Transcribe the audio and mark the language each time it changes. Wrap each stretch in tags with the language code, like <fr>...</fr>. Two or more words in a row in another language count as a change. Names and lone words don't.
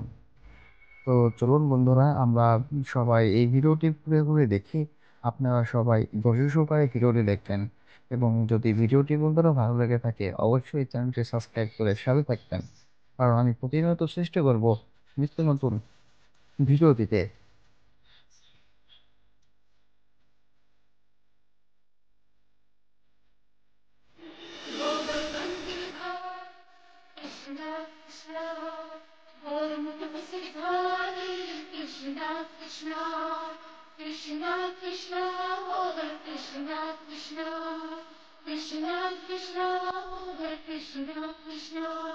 <bn>তো চলুন বন্ধুরা আমরা সবাই এই ভিডিওটি ঘুরে ঘুরে দেখি। আপনারা সবাই ধৈর্য সহকারে ভিডিওটি দেখবেন এবং যদি ভিডিওটি বন্ধুরা ভালো লেগে থাকে অবশ্যই চ্যানেলটি সাবস্ক্রাইব করে সাথে থাকবেন, কারণ আমি প্রতিনিয়ত চেষ্টা করব নিত্য নতুন ভিডিও দিতে।</bn> <sa>कृष्ण कृष्ण ॐ हरे कृष्ण कृष्ण कृष्ण कृष्ण हरे कृष्ण कृष्ण कृष्ण कृष्ण हरे कृष्ण कृष्ण</sa>